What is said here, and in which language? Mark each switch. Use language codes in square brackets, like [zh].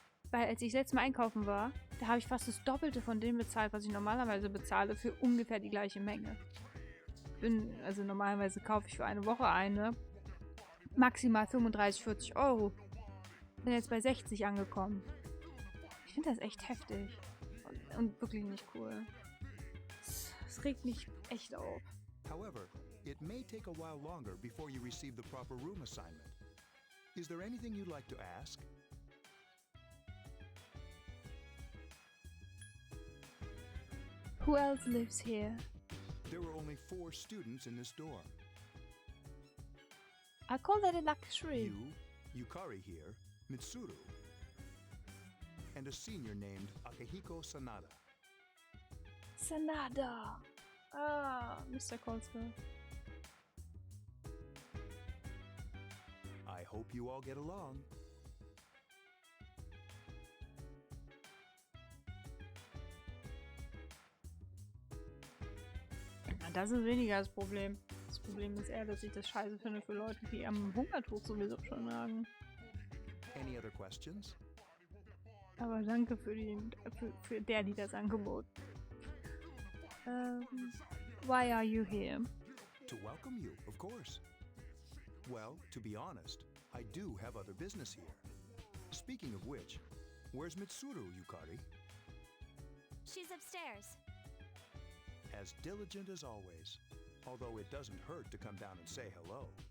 [de] Weil als ich letztes Mal einkaufen war, da habe ich fast das Doppelte von dem bezahlt, was ich normalerweise bezahle, für ungefähr die gleiche Menge. Also normalerweise kaufe ich für eine Woche eine. Maximal 35, 40 Euro. Bin jetzt bei 60 angekommen. Ich finde das echt heftig. Und wirklich nicht cool. Es regt mich echt auf. [en] However, it may take a while longer before you receive the proper room assignment. Is there anything you'd like to ask? Who else lives here? There were only 4 students in this dorm. I call that a luxury. You, Yukari here, Mitsuru, and a senior named Akihiko Sanada. Sanada. Ah, Mr. Kolska. I hope you all get along. [de] Na, das ist weniger das Problem. Das Problem ist eher, dass ich das scheiße finde für Leute, die am Hungertuch sowieso schon nagen. [en] Any other questions? [de] Aber danke für die das Angebot. [en] Why are you here? To welcome you, of course. Well, to be honest, I do have other business here. Speaking of which, where's Mitsuru, Yukari? She's upstairs. As diligent as always, although it doesn't hurt to come down and say hello.